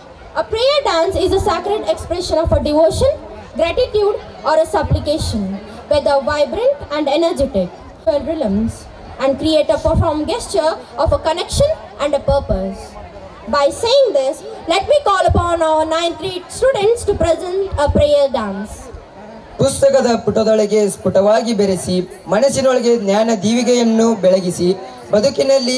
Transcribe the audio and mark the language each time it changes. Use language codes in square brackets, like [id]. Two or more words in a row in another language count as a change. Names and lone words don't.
[en] A prayer dance is a sacred expression of a devotion, gratitude, or a supplication, whether vibrant and energetic, rhythms, and create a profound gesture of a connection and a purpose. By saying this, let me call upon our 9th grade students to present a prayer dance. [kn] ಪುಸ್ತಕದ ಪುಟದೊಳಗೆ ಸ್ಫುಟವಾಗಿ ಬೆರೆಸಿ ಮನಸ್ಸಿನೊಳಗೆ ಜ್ಞಾನ ದೀವಿಗೆಯನ್ನು ಬೆಳಗಿಸಿ ಬದುಕಿನಲ್ಲಿ